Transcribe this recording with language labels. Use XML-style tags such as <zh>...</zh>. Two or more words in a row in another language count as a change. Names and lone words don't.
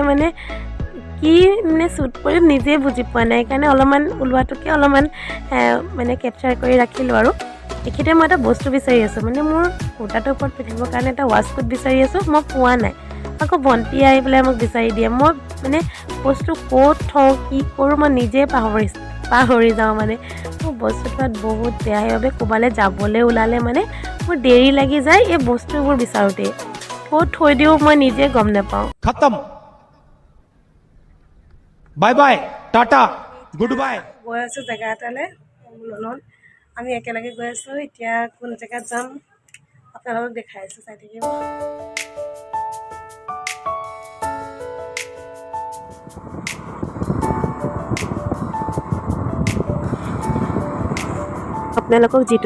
<as>মানে কি মানে শ্বুট কৰিম নিজে বুজি পোৱা নাই কাৰণে অলপমান ওলোৱাটোকে অলপমান মানে কেপচাৰ কৰি ৰাখিলোঁ আৰু এইখিনিতে মই এটা বস্তু বিচাৰি আছোঁ মানে মোৰ কুৰ্তাটোৰ ওপৰত পিন্ধিবৰ কাৰণে এটা ৱাছকোট বিচাৰি আছোঁ মই পোৱা নাই আকৌ ভণ্টি আহি পেলাই মোক বিচাৰি দিয়ে মই মানে বস্তু ক'ত থওঁ কি কৰোঁ মই নিজে পাহৰি যাওঁ মানে মোৰ বস্তুটো বহুত বেয়া সেইবাবে ক'ৰবালৈ যাবলৈ ওলালে মানে মোৰ দেৰি লাগি যায় এই বস্তুবোৰ বিচাৰোঁতে ক'ত থৈ দিওঁ মই নিজে গম নাপাওঁ</as> <en>खत्म bye bye tata good bye</en> <as>গৈ আছোঁ জেগা এটালৈ আমি একেলগে গৈ আছোঁ এতিয়া কোন জেগাত যাম আপোনালোকক দেখাই আছোঁ চাই থাকিব আপোনালোকক যিটো</as>